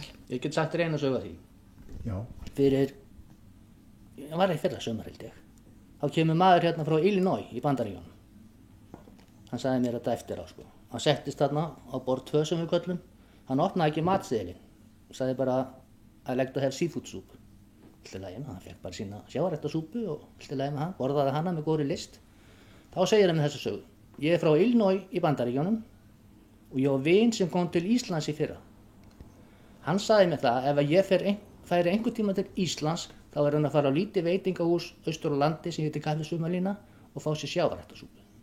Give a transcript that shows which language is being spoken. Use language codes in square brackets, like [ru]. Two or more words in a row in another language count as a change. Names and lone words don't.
[is] Ég get sagt þér eina sögu af því. Já. Ég var í fyrra sumar held ég. Þá kemur maður hérna frá Illinois í Bandaríkjunum. Hann sagði mér þetta eftir á sko. Hann settist þarna á borð 2 sem við köllum. Hann opnaði ekki matseðilinn. Sagði bara [en] I like to have seafood soup. [is] Allt í lagi með hann, fekk bara sína sjávarræktarsúpu og allt í lagi með hann, borðaði hana með góðri list. Þá segir hann með þessa sögu. Ég er frá Illinois í Bandaríkjunum og ég á vin sem kom til Íslands í fyrra. Hann sagði mér það ef ég færi einhvern tíma til Íslands þá er hann að fara á lítið veitingahús austur á landi sem heitir Kaffi Sumarlína og fá sér sjávarræktarsúpu.